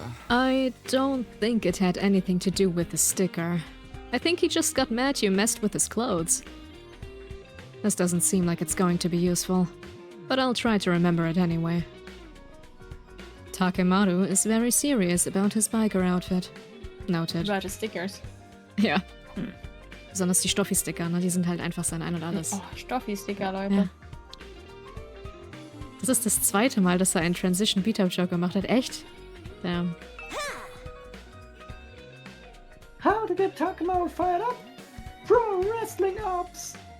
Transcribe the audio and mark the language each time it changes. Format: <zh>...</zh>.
<en>I don't think it had anything to do with the sticker. I think he just got mad you messed with his clothes. This doesn't seem like it's going to be useful, but I'll try to remember it anyway. Takemaru is very serious about his biker outfit. Noted.</en> <de>Warte, Stickers. Ja. Besonders die Stoffi-Sticker, ne? Die sind halt einfach sein Ein und Alles. Oh, Stoffi-Sticker, Leute. Ja. Das ist das 2. Mal, dass er einen Transition Beat-Up-Joke gemacht hat. Echt? Damn.</de> <en>How to get Takemaru fired up? Pro wrestling ops.</en>